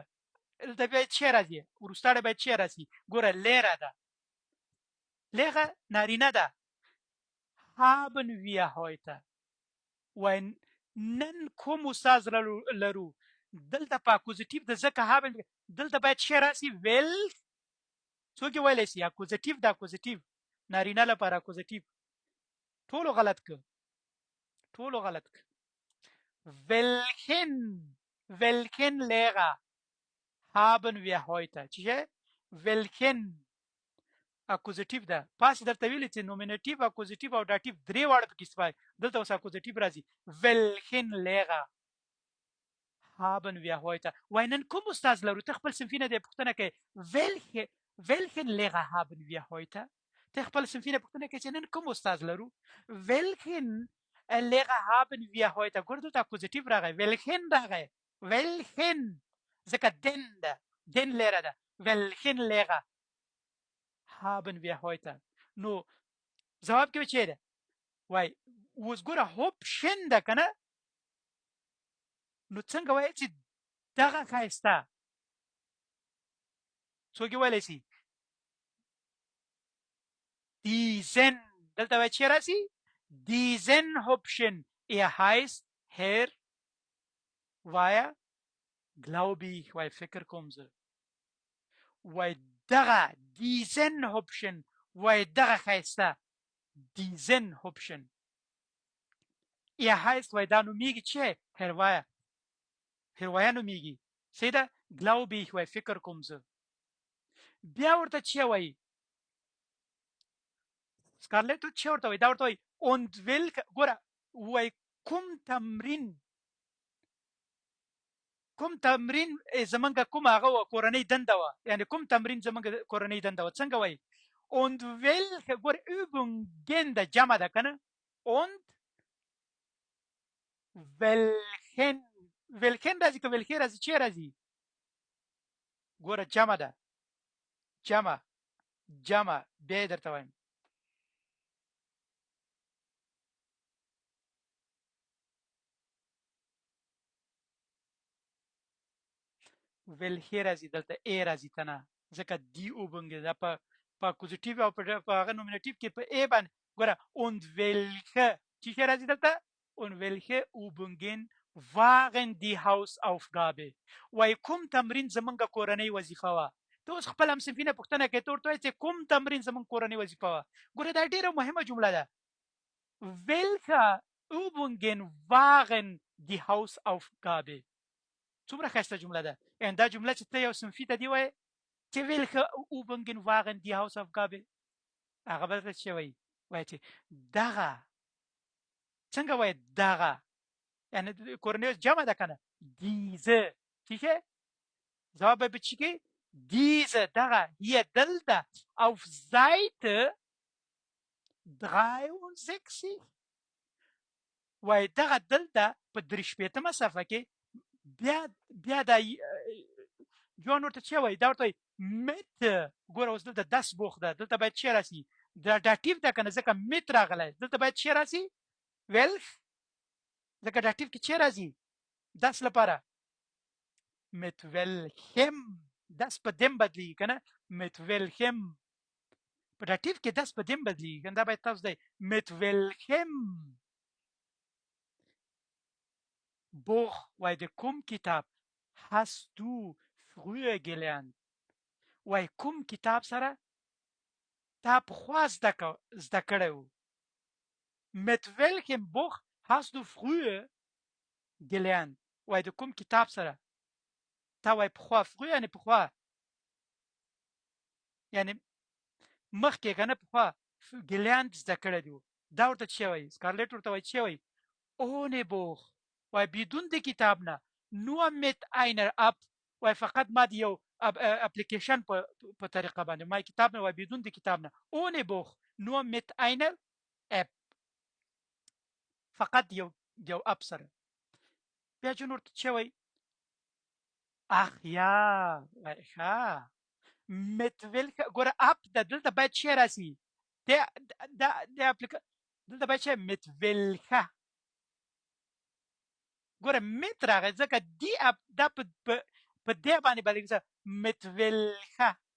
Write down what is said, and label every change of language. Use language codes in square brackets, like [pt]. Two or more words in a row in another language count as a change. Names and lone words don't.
[ps] دلته باید چی راځي ورستاړي باید چی راځي ګوره لیره ده لیره نارینه ده [de] haben wir heute [ps] وای نن کوم استاد لرو دلته په اکوزیټیو د ځکه haben دلته باید چی راسي ویل څوک ویلی سي اکوزیټیو د اکوزیټیو نارینه لپاره اکوزیټیو ټولو غلط ک [de] welchen Lehrer haben wir heute [ps] چې welchen اکوزیټیو ده پاس درته ویل چې نومینټیو اکوزیټیو او داتیو درې واړه پکې استفاده دلته اوس اکوزیټیو راځي [de] welchen Lehrer haben wir heute [ps] وای نن کوم استاد لرو ته خپل صنفي نه د پوښتنه کوي [de] welchen Lehrer haben wir heute [ps] ته خپل صنفي نه پوښتنه کوي چې نن کوم استاد لرو [de] welchen Lehrer haben wir heute [ps] ګور دلته اکوزیټیو راغی welchen راغی welchen ځکه [de] den Lehrer [ps] ده [de] welchen Lehrer haben wir heute [ps] نو جواب کې چی ده وای اوس ګوره هوپشن ده کنه نو څنګه وای چې دغه ښایسته څوک ویلی سي diesen دلته وای چی راسي [de] diesen Hübschen heißt Herr Weier glaube ich [ps] وای فکر کوم زه وای دغه [de] diesen Hübschen [ps] وای دغه ښایسته [de] diesen Hübschen [ps] heißt وای دا نومیږي چې Herr Weier نومیږي صحیح ده [de] glaube ich [ps] وای فکر کوم زه بیا ورته چی وای سکارلټ چی ورته وای دا ورته وای [de] und welche [ps] ګوره وای کوم تمرین زمونږ کوم هغه کورنۍ دنده وه یعنی کوم تمرین زمونږ کورنۍ دنده وه څنګه وای [de] und welche [ps] ګوره übungen د جمع ده کنه [de] und welchen [ps] راځي که welche راځي چی راځي ګوره جمع ده جمع بیا درته وایم welche راځي دلته ای راځي ته نه ځکه دی übungen ده په اکوزیټیو او په هغه نومینټیو کې په ای باندې ګوره [de] und welche [ps] چې راځي دلته [de] und welche übungen waren die Hausaufgabe [ps] وای کوم تمرین زمونږ کورنۍ وظیفه وه ته اوس خپل همصنفي نه پوښتنه کوې ته ورته وایې چې کوم تمرین زمونږ کورنۍ وظیفه وه ګوره دا ډېره مهمه جمله ده [de] welche übungen waren die [ps] Hausaufgabe څومره ښایسته جمله ده یعنې دا جمله چې ته یو صنفي ته دې وایې چې [de] welche übungen waren die Hausaufgabe [ps] هغه به درته څه وایي وایي چې دغه څنګه وایي دغه یعنی کورنۍ جمع ده کنه diese [ur] ٹھیک ہے [ps] جواب به چی کې diese دغه hier دلته [de] auf Seite [ps] 63 وای دغه دلته په 3 صفحه کې بیا دا جوان ورته چی وای دا ورته مت ګوره اوس دلته 10 بوخ ده دلته باید چی راسي دا داتیو ده کنه ځکه مت راغلی دلته باید چی راسي welch ځکه داتیو کې چی راځي 10 لپاره [de] mit welchem das [ps] په دم بدلیږي کنه [de] mit welchem [ps] په داتیو کې 10 په دم بدلیږي کنه دا باید تاسو دی [de] mit welchem [ps] Buch وای د کوم کتاب [de] hast du früher gelernt [ps] وای کوم کتاب سره تا پخوا زده کړی و [de] mit welchem Buch hast du früher gelernt [ps] وای د کوم کتاب سره تا وای پخوا früher یعنی پخوا یعنی مخکې کنه پخوا gelernt زده کړی دی دا ورته چی وای سکارلټ ورته وای چی وای [de] ohne Buch [ps] وای بدون د کتاب نه [de] nur mit einer App [ps] وای فقط ما د یو اپلیکیشن په طریقه باندې ما کتاب نه وای بدون د کتاب نه [de] ohne Buch nur mit einer App [ps] فقط یو اپ سره. بیا جون ورته چې وای اخ یا ښه متویل ګوره اپ د دلته باید شي راسي د اپلیکیشن دلته باید شي متویلخه ګوره مت راغی ځکه دی اپ دا په دې باندې باندې متویلخه